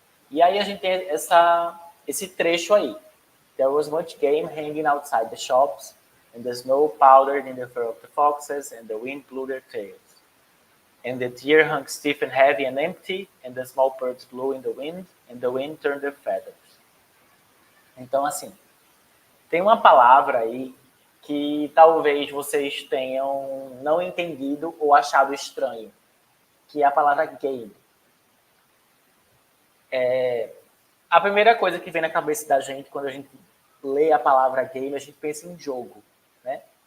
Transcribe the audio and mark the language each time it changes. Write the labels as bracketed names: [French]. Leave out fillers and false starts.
[Portuguese] E aí a gente tem esse trecho aí. [English] There was much game hanging outside the shops, and the snow powdered in the fur of the foxes, and the wind blew their tails. And the deer hung stiff and heavy and empty, and the small birds blew in the wind, and the wind turned their feathers. [Portuguese] Então, assim, tem uma palavra aí que talvez vocês tenham não entendido ou achado estranho, que é a palavra game. A primeira coisa que vem na cabeça da gente quando a gente lê a palavra game, a gente pensa em jogo, né?